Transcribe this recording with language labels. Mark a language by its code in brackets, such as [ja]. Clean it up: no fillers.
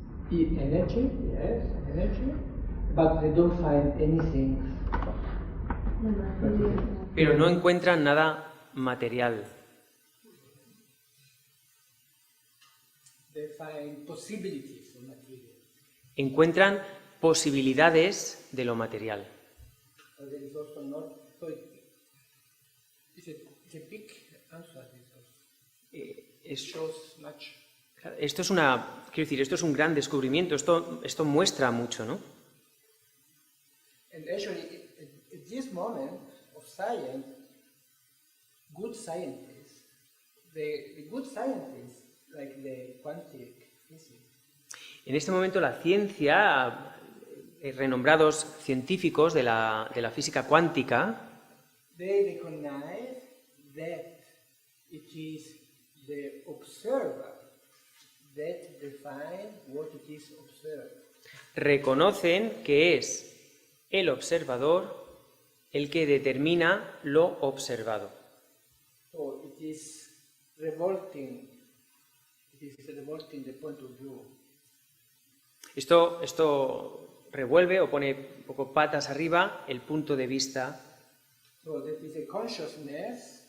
[en] Energy, yes, energy, but they don't find anything. [es] Pero no encuentran nada material. [en] They find possibilities of material. [es] Encuentran posibilidades de lo material. [en] But there is also not. So it's a big answer. It shows much. [es] Esto es esto es un gran descubrimiento. Esto muestra mucho, ¿no? [en] And actually, at this moment of science, good scientists, the good scientists, like the quantum physics, [es] En este momento la ciencia, renombrados científicos de la física cuántica, [en] they recognize that it is the observer that defines what it is observed. [es] reconocen que es el observador el que determina lo observado. [en] So it is revolting the point of view. [es] Esto revuelve o pone un poco patas arriba el punto de vista [en] So that is a consciousness.